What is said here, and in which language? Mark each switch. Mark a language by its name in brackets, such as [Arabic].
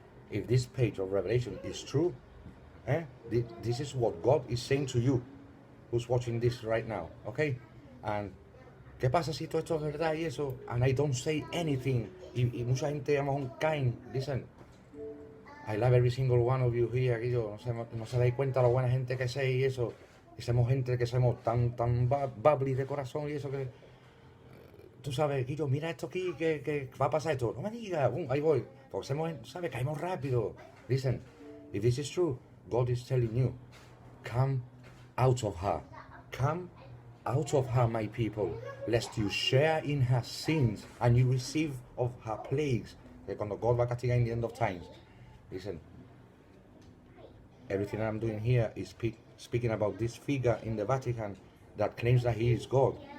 [English] If this page of Revelation is true, this is what God is saying to you, who's watching this right now, okay? [Spanish] And ¿qué pasa si todo esto es verdad y eso? [English] And I don't say anything. [Spanish] Y mucha gente a lo mejor caen. [English] Listen, I love every single one of you here. [Spanish] Aquí yo no se dais cuenta la buena gente que sois y eso. Y somos gente que somos tan bubbly de corazón y eso que... Tú sabes, Guillo, mira esto aquí, que va a pasar esto. No me digas, ahí voy. Porque ¿sabes? Caemos rápido. [English] Listen, if this is true, God is telling you, come out of her. Come out of her, my people, lest you share in her sins and you receive of her plagues. [Spanish] Que cuando God va a castigar [English] in the end of times. Listen, everything I'm doing here is speaking about this figure in the Vatican that claims that he is God.